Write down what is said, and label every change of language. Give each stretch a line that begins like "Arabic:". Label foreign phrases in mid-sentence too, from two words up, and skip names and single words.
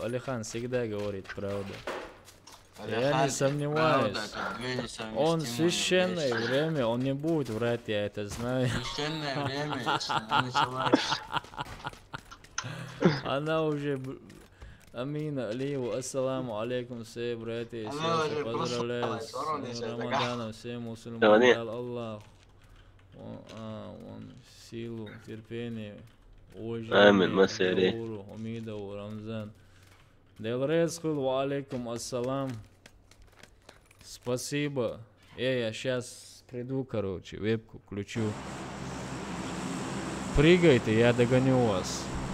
Russian: Алихан всегда говорит правду. Я не сомневаюсь. Он в священное время, он не будет врать, я это знаю. Священное время началось. Она уже... Амина, Алиеву,
Arabic: السلام عليكم,
Russian: все братья и сестры, поздравляю с Рамаданом, все мусульмане, Аллах, силу, терпение, уважение, Гуру, Хамидову, Рамзан. Делрезхул,
Arabic: وعليكم السلام.
Russian: Спасибо. Я сейчас приду, короче, вебку включу. Прыгайте, я догоню вас.